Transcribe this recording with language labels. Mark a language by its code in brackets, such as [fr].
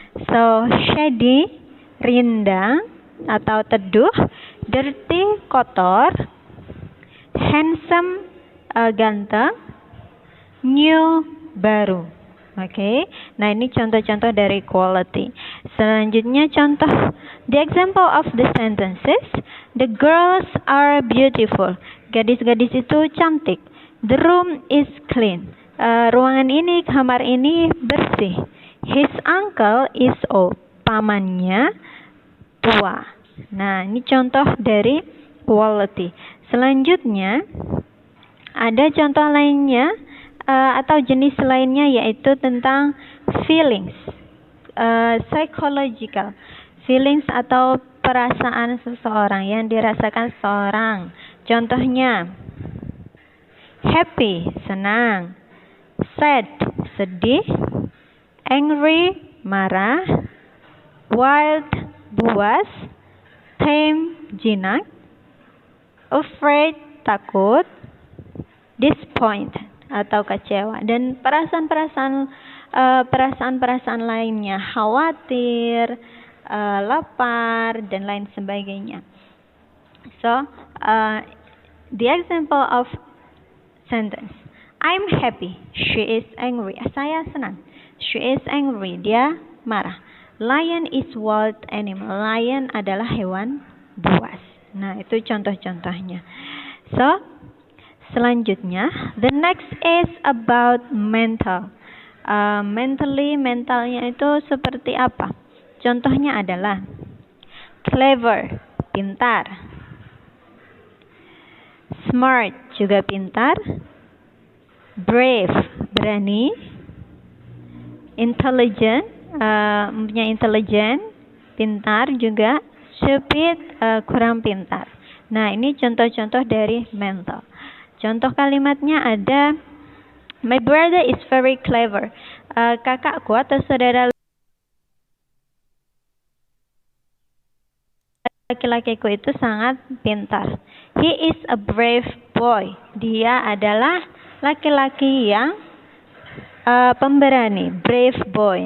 [id] So shady, rindang atau teduh. Dirty, kotor. Handsome, ganteng. New, baru. Oke, nah ini contoh-contoh dari quality. Selanjutnya contoh, [en] the example of the sentences. The girls are beautiful. [id] Gadis-gadis itu cantik. [en] The room is clean. [id] Ruangan ini, kamar ini bersih. [en] His uncle is old. [id] Pamannya tua. Nah, ini contoh dari quality. Selanjutnya ada contoh lainnya atau jenis lainnya, yaitu tentang feelings, psychological feelings atau perasaan seseorang yang dirasakan seseorang. Contohnya happy, senang. Sad, sedih. Angry, marah. Wild, buas. Tame, jinak. Afraid, takut. Disappointed atau kecewa, dan perasaan-perasaan lainnya, khawatir, lapar, dan lain sebagainya. [en] So, the example of sentence. I'm happy. She is angry. [id] Saya senang. [en] She is angry. [id] Dia marah. [en] Lion is wild animal. [id] Lion adalah hewan buas. Nah, itu contoh-contohnya. [en] So, selanjutnya, the next is about mental. [id] Mentalnya itu seperti apa? Contohnya adalah clever, pintar. Smart, juga pintar. Brave, berani. Intelligent, mempunyai intelijen, pintar juga. Stupid, kurang pintar. Nah, ini contoh-contoh dari mental. Contoh kalimatnya ada, [en] my brother is very clever. [id] Kakakku atau saudara laki-lakiku itu sangat pintar. [en] He is a brave boy. [id] Dia adalah laki-laki yang pemberani, [en] brave boy.